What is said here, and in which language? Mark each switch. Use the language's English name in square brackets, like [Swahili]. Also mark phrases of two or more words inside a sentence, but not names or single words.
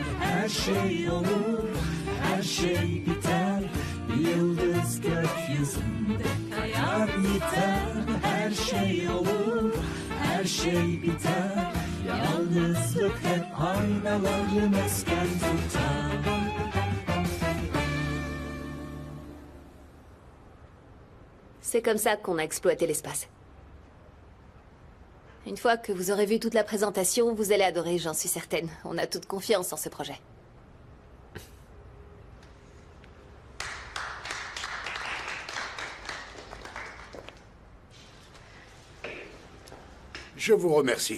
[Turkish] Her şey olur, her şey biter. Bir yıldız gökyüzünde kayar yeter. Her şey olur, her şey biter. Yalnızlık hep aynaları mesken tutar. [French] C'est comme ça qu'on a exploité l'espace. Une fois que vous aurez vu toute la présentation, vous allez adorer, j'en suis certaine. On a toute confiance en ce projet. Je vous remercie.